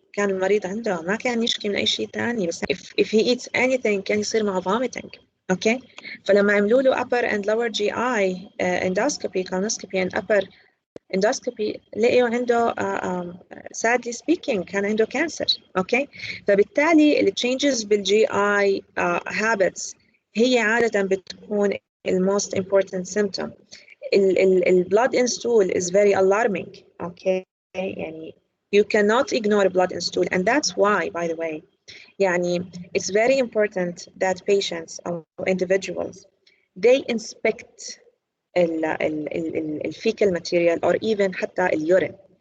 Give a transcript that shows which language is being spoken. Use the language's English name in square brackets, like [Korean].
[Arabic] كان المريض عنده ما كان يشكي من أي شيء ثاني، بس [English] if he eats anything [Arabic] كان يصير معه vomiting. [English] okay, [Arabic] فلما عملوا له [English] upper and lower GI endoscopy colonoscopy and upper endoscopy [Arabic] لقيوا عنده [English] sadly speaking [Arabic] كان عنده كانسر. okay, فبالتالي ال changes بالجي اي habits هي عادة بتكون ال [English] most important symptom. ال blood in stool is very alarming. okay, يعني you cannot ignore blood in stool, and that's why by the way يعني it's very important that patients or individuals they inspect ال fecal material or even [Arabic] حتى اليورين.